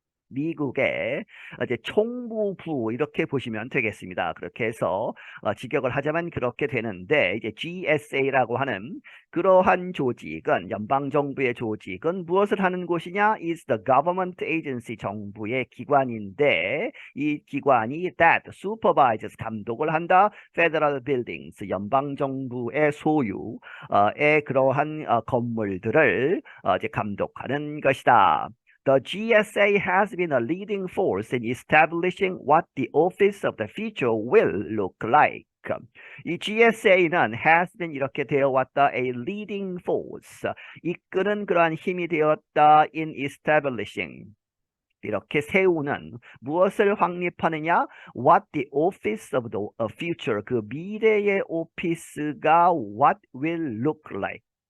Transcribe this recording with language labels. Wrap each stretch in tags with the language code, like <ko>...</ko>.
<ko>미국의 이제 총무부 이렇게 보시면 되겠습니다. 그렇게 해서 직역을 하자면 그렇게 되는데 이제 GSA라고 하는 그러한 조직은 연방정부의 조직은 무엇을 하는 곳이냐?</ko> <en>is the government agency</en> <ko>정부의 기관인데 이 기관이</ko> <en>that supervises</en> <ko>감독을 한다.</ko> <en>federal buildings</en> <ko>연방정부의 소유의 그러한 건물들을 이제 감독하는 것이다.</ko> <en>The GSA has been a leading force in establishing what the office of the future will look like.</en> <ko>이 GSA는</ko> <en>has been</en> <ko>이렇게 되어 왔다.</ko> <en>A leading force.</en> <ko>이끄는 그러한 힘이 되었다.</ko> <en>In establishing.</en> <ko>이렇게 세우는 무엇을 확립하느냐?</ko> <en>What the office of the future.</en> <ko>그 미래의 오피스가</ko> <en>what will look like.</en>